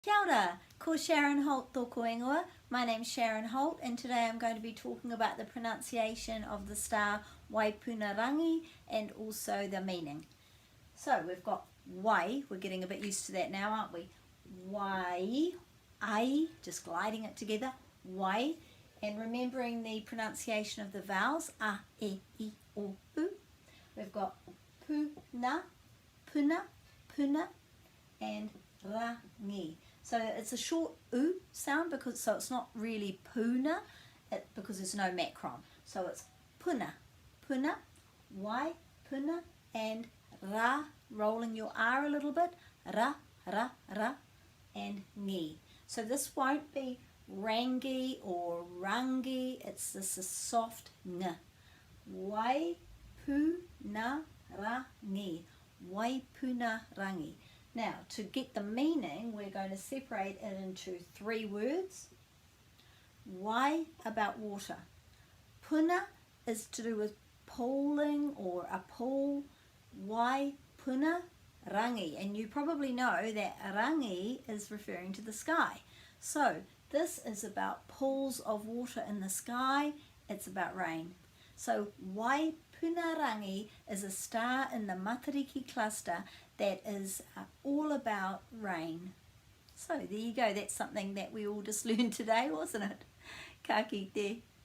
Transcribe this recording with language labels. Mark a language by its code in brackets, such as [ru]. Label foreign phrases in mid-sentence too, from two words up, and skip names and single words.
[mi] Kia ora, ko Sharon Holt tōku ingoa. [en] My name's Sharon Holt and today I'm going to be talking about the pronunciation of the star Waipunarangi and also the meaning. So we've got wai, we're getting a bit used to that now, aren't we? [mi] Wai, ai, [en] just gliding it together, wai, and remembering the pronunciation of the vowels, a, e, I, o, u. We've got [mi] puna, puna, puna, [en] and rangi. So it's a short u sound so it's not really puna because there's no macron. So it's [mi] puna, puna, wai, puna, [en] and ra, rolling your r a little bit, ra, ra, ra, and ngi. So this won't be rangi or rangi, it's this a soft ng. [mi] Wai, puna, rangi, wai, puna, rangi. [en] Now, to get the meaning, we're going to separate it into three words. Wai, about water. Puna is to do with pooling or a pool. [mi] Wai, puna, rangi. [en] And you probably know that rangi is referring to the sky. So, this is about pools of water in the sky. It's about rain. So, Waipunarangi is a star in the Matariki cluster that is all about rain. So, there you go. That's something that we all just learned today, wasn't it? [mi] Ka kite.